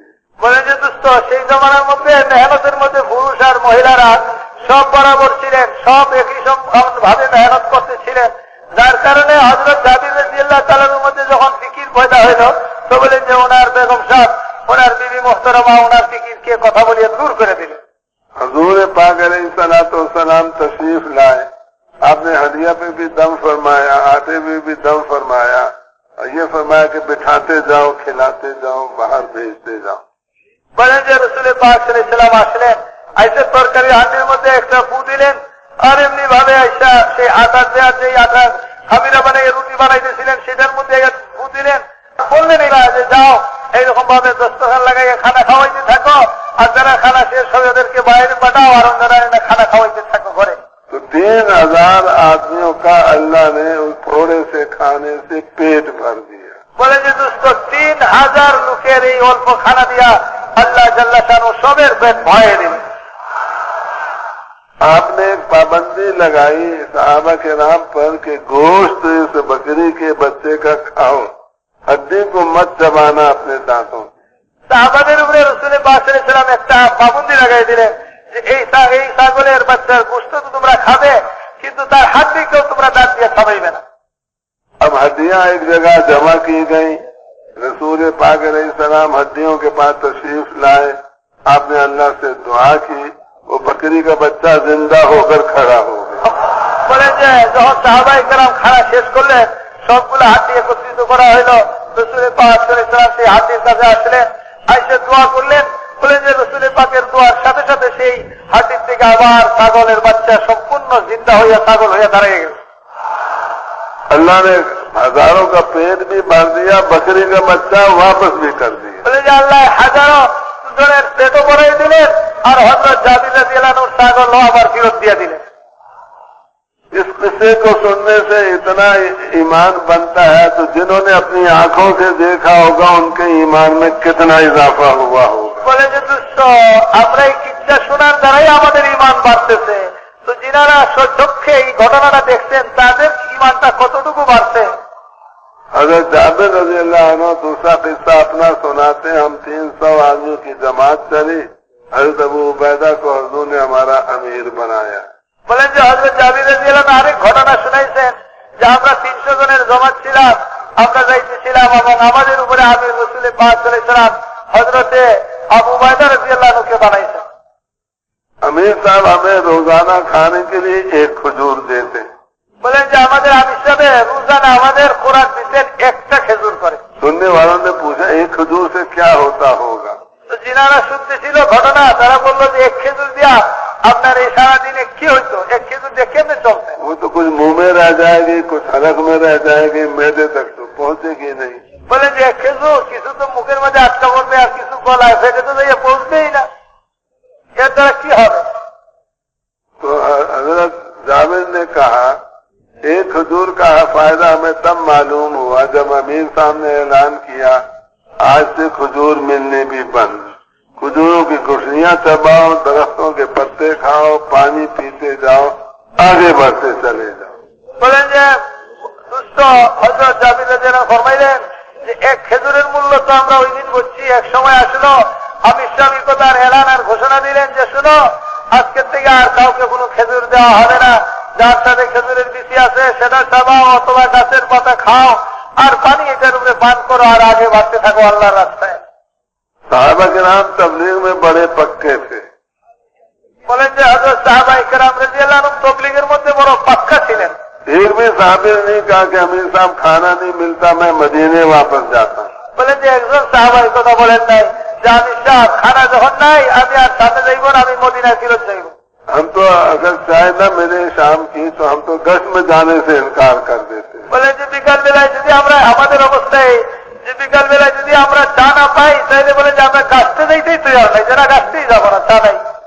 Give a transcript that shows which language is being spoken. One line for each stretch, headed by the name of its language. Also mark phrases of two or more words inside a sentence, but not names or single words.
Bangla: বলেন যে দোস্ত সেই জমানার মধ্যে মেহনতের মধ্যে পুরুষ আর মহিলারা সব বরাবর ছিলেন সব একই ভাবে মেহনত করতেছিলেন যার কারণে হযরত জাবির
Arabic: رضي الله تعالى
Bangla: মধ্যে যখন ফিকির পয়দা হইল তো বলেন যে ওনার বেগম সাহেব ওনার বিবি মুহতারামা ওনার ফিকিরকে কথা বলিয়ে দূর করে দিলেন
Urdu: حضور پاک
Arabic: علیہ الصلوۃ والسلام
Urdu: تشریف لائے آپ نے ہدیہ پہ بھی دم فرمایا آٹے پہ بھی دم فرمایا یہ فرمایا کہ بٹھاتے جاؤ, کھلاتے جاؤ, باہر بھیجتے جاؤ.
Bangla: বলেন যে রসুল পাক
Arabic: صلى الله عليه وسلم
Bangla: আসলেন, আইসে তরকারি হাঁড়ির মধ্যে একটা ফু দিলেন, আর এমনি ভাবে আইসা সেই আটা দেওয়া, যে আটা খামিরা বানিয়ে রুটি বানাইতেছিলেন সেটার মধ্যে ফু দিলেন, বললেন এরা যে যাও এইরকম ভাবে দস্তরখান লাগাইয়া খানা খাওয়াইতে থাকো, আর যারা খানা শেষ হবে ওদেরকে বাইরে পাঠাও, আর অন্যরা খানা খাওয়াইতে থাকো ঘরে.
Urdu: تو 3000 آدمیوں کا اللہ نے اس تھوڑے سے کھانے سے پیٹ بھر دیا.
Bangla: বলেন যে দোস্ত 3000 লোকের এই অল্প খানা দিয়া আল্লাহ
Arabic: جل شأنه
Bangla: সবের পেট ভরে দিলেন.
Urdu: آپ نے ایک پابندی لگائی صحابہ کرام پر کہ گوشت اس بکری کے بچے کا کھاؤ, ہڈی کو مت چبانا اپنے دانتوں.
Bangla: সাহাবাদের উপরে রাসূল পাক
Arabic: صلى الله عليه وسلم
Bangla: একটা পাবন্দি লাগাই দিলেন যে এই ছাগলের বাচ্চার গোশত তো তোমরা খাবে, কিন্তু তার হাড্ডিকেও তোমরা দাঁত দিয়ে খাবাইবে না.
Urdu: اب ہڈیاں ایک جگہ جمع کی گئی, رسول پاک
Arabic: علیہ السلام
Urdu: ہڈیوں کے پاس تشریف لائے, آپ نے اللہ سے دعا کی, وہ بکری کا بچہ زندہ ہو کر کھڑا ہو گیا.
Bangla: বলেন যে যখন সাহাবায়ে কেরাম খানা শেষ করলেন, সবগুলো হাড্ডি একত্রিত করা হইল, রাসূল পাক
Arabic: صلى الله عليه وسلم
Bangla: সেই হাড্ডির কাছে আসলেন, আইসে দোয়া করলেন. বলেন যে রাসূল পাকের দোয়ার সাথে সাথে সেই হাড্ডির থেকে আবার ছাগলের বাচ্চা সম্পূর্ণ জিন্দা হইয়া ছাগল হইয়া দাঁড়িয়ে গেল.
Urdu: اللہ نے ہزاروں کا پیٹ بھی بھر دیا, بکری کا بچہ واپس بھی کر دیا.
Bangla: বলে যে আল্লাহ হাজারো জনের পেটও ভরাই দিলেন, আর হযরত জাবির
Arabic: رضي الله عنه
Bangla: ছাগল আবার ফেরত দিয়ে দিলেন.
Urdu: اس قصے کو سننے سے اتنا ایمان بنتا ہے, تو جنہوں نے اپنی آنکھوں سے دیکھا ہوگا ان کے ایمان میں کتنا اضافہ ہوا ہوگا.
Bangla: বলে যে দোস্ত আমরা এই কিচ্ছা শোনার দ্বারাই আমাদের ঈমান বাড়তেছে, তো যিনারা চোখে এই ঘটনাটা দেখছেন তাদের ঈমানটা কতটুকু বাড়ছে.
Urdu: حضرت جابر
Arabic: رضی اللہ عنہ
Urdu: دوسرا قصہ اپنا سناتے ہیں, ہم 300 آدمیوں کی جماعت چلی, حضرت ابو عبیدہ کو حضور نے ہمارا امیر بنایا.
Bangla: বলেন যে হযরত জাবির
Arabic: رضي الله عنه
Bangla: আরেক ঘটনা শুনাইছেন যে আমরা 300 জনের জমাত ছিলাম, আমরা যাইতেছিলাম এবং আমাদের উপরে আমির রাসূল পাক
Arabic: صلى الله عليه وسلم
Bangla: হযরতে আবু উবাইদা
Arabic: رضي الله عنه
Bangla: বানাইছেন.
Urdu: امیر صاحب ہمیں روزانہ کھانے کے لیے ایک کھجور دیتے.
Bangla: বলেন যে আমাদের আমির সাহেব রোজানা আমাদের খোরাক দিতেন একটা খেজুর করে.
Urdu: سننے والوں نے پوچھا ایک کھجور سے کیا ہوتا ہوگا.
Bangla: তো যিনারা শুনতেছিল ঘটনা তারা বললো যে এক খেজুর দিয়া আপনার এই সারাদিনে কি হইতো, এক খেজুর দিয়ে কেমনে চলতেন.
Urdu: وہ تو کچھ منہ میں رہ جائے گی, کچھ حلق میں رہ جائے گی, معدے تک تو پہنچے گی نہیں.
Bangla: বলেন যে এক খেজুর কিছু তো মুখের মধ্যে আটকা পড়বে, আর কিছু গলায় ফেটে তো যাইয়া পৌঁছবেই না, এর দ্বারা কি হবে.
Urdu: تو حضرت جابر نے کہا ایک کھجور کا فائدہ ہمیں تب معلوم ہوا جب امیر صاحب نے اعلان کیا آج سے کھجور ملنے بھی بند, کھجوروں کی گٹھلیاں چباؤ, درختوں کے پتے کھاؤ, پانی پیتے جاؤ, آگے بڑھتے چلے جاؤ.
Bangla: বলেন যে দুষ্ট হযরত জাবির
Arabic: رضي الله عنه
Bangla: ফরমাইলেন যে এক খেজুরের মূল্য তো আমরা ওই দিন বুঝছি, এক সময় আসলো আমির সাহেব কথার এলান আর ঘোষণা দিলেন যে শুনো আজকের থেকে আর কাউকে কোনো খেজুর দেওয়া হবে না, যার সাথে খেজুরের বিচি আছে সেটা চাবাও অথবা গাছের পাতা খাও, আর পানি এটার উপরে পান করো, আর আগে বাড়তে থাকো আল্লাহর রাস্তায়.
Urdu: صحابہ کرام تبلیغ میں بڑے پکے تھے.
Bangla: বলেন যে হযরত সাহাবায়ে কেরাম
Arabic: رضي الله عنهم
Bangla: তাবলীগের মধ্যে বড় পাক্কা ছিলেন.
Urdu: ایک بھی صحابی نے نہیں کہا کہ امیر صاحب کھانا نہیں ملتا میں مدینے واپس جاتا ہوں.
Bangla: বলেন যে একজন সাহাবাই কথা বলেন নাই যে আমির সাহেব খানা যখন নাই আমি আর সাথে যাইব না, আমি মদিনায় ফিরত যাইব.
Urdu: ہم تو اگر چاہے نہ ملے شام کی تو ہم تو گشت میں جانے سے انکار کر دیتے.
Bangla: বলেন যে বিকাল বেলায় যদি আমরা আমাদের অবস্থায় যে বিকাল বেলায় যদি আমরা চা না পাই তাহলে বলে যে আমরা গাছতে যাইতেই তৈরি নাই, যারা গাছতেই যাবো না, চা নাই.